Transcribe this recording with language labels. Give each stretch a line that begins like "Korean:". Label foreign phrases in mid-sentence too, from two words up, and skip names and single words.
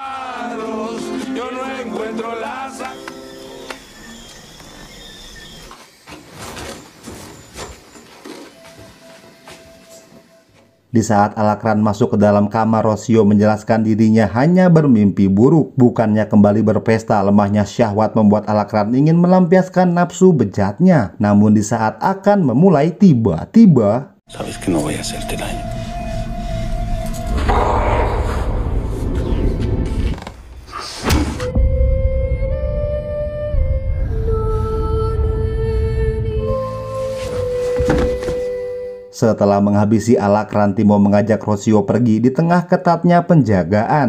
Indonesian: Di saat Alacran masuk ke dalam kamar, Rocio menjelaskan dirinya hanya bermimpi buruk. Bukannya kembali berpesta, lemahnya syahwat membuat Alacran ingin melampiaskan nafsu bejatnya. Namun di saat akan memulai, tiba-tiba
Spanish: Sabes que no voy a hacerte daño.
Indonesian: Setelah menghabisi Alacran, Timo mengajak Rocio pergi di tengah ketatnya penjagaan.